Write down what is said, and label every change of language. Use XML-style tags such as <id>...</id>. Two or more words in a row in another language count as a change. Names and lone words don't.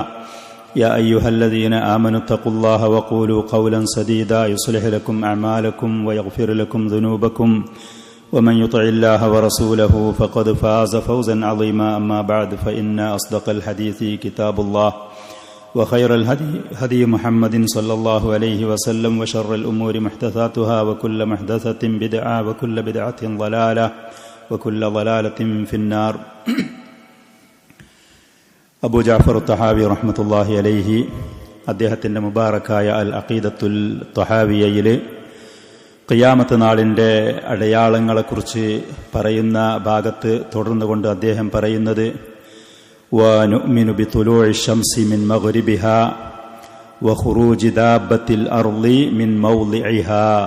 <ar>يا أيها الذين آمنوا اتقوا الله وقولوا قولا سديدا يصلح لكم أعمالكم ويغفر لكم ذنوبكم ومن يطع الله ورسوله فقد فاز فوزا عظيما. أما بعد فإن أصدق الحديث كتاب الله وخير الهدي هدي محمد صلى الله عليه وسلم وشر الأمور محدثاتها وكل محدثة بدعة وكل بدعة ضلالة وكل ضلالة في النار.</ar> <ml>അബൂ ജഅഫർ തഹാവി</ml> <ar>رحمة الله عليه</ar> <ml>അദ്ദേഹത്തിൻ്റെ മുബാറക്കായ അൽ അഖീദത്തുൽ തഹാവിയയിൽ ഖിയാമത്ത് നാളിൻ്റെ അടയാളങ്ങളെക്കുറിച്ച് പറയുന്ന ഭാഗത്ത് തുടർന്നുകൊണ്ട് അദ്ദേഹം പറയുന്നത്</ml> <ar>ونؤمن بطلوع الشمس من مغربها وخروج دابة الأرض من موضعها.</ar>